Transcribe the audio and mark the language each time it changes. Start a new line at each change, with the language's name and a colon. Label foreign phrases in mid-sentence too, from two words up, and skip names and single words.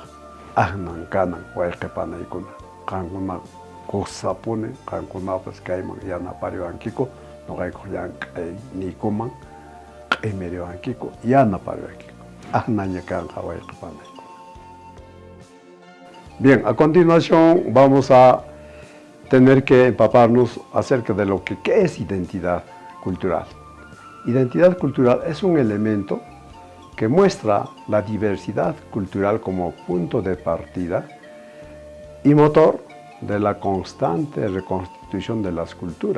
Quechua: Ahnan kanan wayqipanaykuna, qankuna kusapuni, qankunapas kayman yanapariwankiku, nuqayku llank'ayniykuman q'imiriwankiku, yanapariwankiku. Ahnaña kanqa wayqipanaykuna.
Spanish: Bien, a continuación vamos a tener que empaparnos acerca de lo que es identidad cultural. Identidad cultural es un elemento que muestra la diversidad cultural como punto de partida y motor de la constante reconstitución de las culturas.